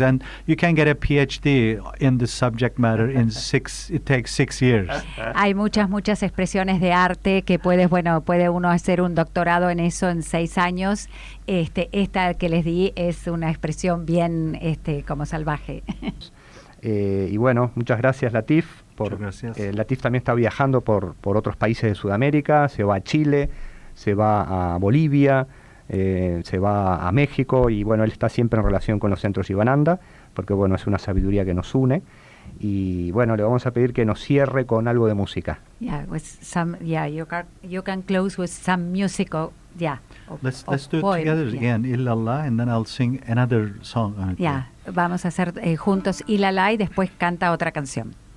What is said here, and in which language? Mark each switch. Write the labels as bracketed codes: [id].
[en] And you can get a PhD in the subject matter it takes 6 years. [es] Hay muchas expresiones de arte que puede uno hacer un doctorado en eso en 6 años. Esta que les di es una expresión bien como salvaje. Y bueno, muchas gracias, Latif. Latif también está viajando por otros países de Sudamérica, se va a Chile, se va a Bolivia, se va a México y bueno, él está siempre en relación con los centros Ibananda, porque bueno, es una sabiduría que nos une. Y bueno, le vamos a pedir que nos cierre con algo de música. [en] You can close with some musical, Let's do it together again, Illallah, and then I'll sing another song on it. [es] Vamos a hacer juntos Illallah y después canta otra canción.